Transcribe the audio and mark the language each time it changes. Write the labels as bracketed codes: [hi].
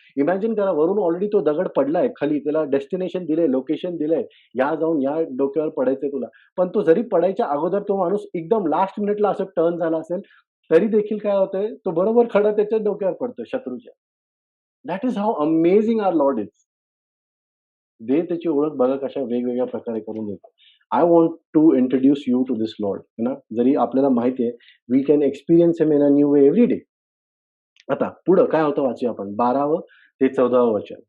[mr] Imagine करा, वरून already तो दगड पडलाय खाली, त्याला डेस्टिनेशन दिलंय, लोकेशन दिलंय, या जाऊन या डोक्यावर पडायचंय तुला. पण तो जरी पडायच्या अगोदर तो माणूस एकदम लास्ट मिनिटला असं टर्न झाला असेल, तरी देखील काय होतंय, तो बरोबर खडा त्याच्या डोक्यावर पडतोय शत्रूच्या. [en] That is how amazing our lord is. [mr] देव त्याची ओळख बघा कशा वेगवेगळ्या प्रकारे करून देतो. [en] I want to introduce you to this lord, है ना. [mr] जरी आपल्याला माहिती आहे, [en] We can experience him in a new way every day. [mr] आता पुढं काय होतं वाचूया आपण 12वं ते 14वं वचन.